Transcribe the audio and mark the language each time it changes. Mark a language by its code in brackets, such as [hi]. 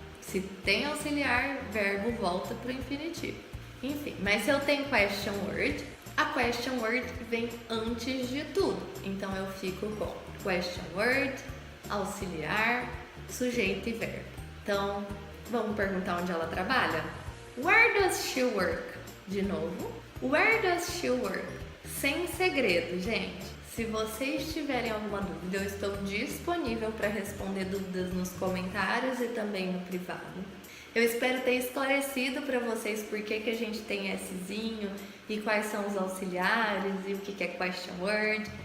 [pt] Se tem auxiliar, verbo volta para o infinitivo. Enfim, mas se eu tenho question word, a question word vem antes de tudo. Então eu fico com question word, auxiliar, sujeito e verbo. Então, vamos perguntar onde ela trabalha? [en] Where does she work? [pt] De novo, [en] where does she work? [pt] Sem segredo, gente. Se vocês tiverem alguma dúvida, eu estou disponível para responder dúvidas nos comentários e também no privado. Eu espero ter esclarecido para vocês por que a gente tem Szinho e quais são os auxiliares e o que é question word.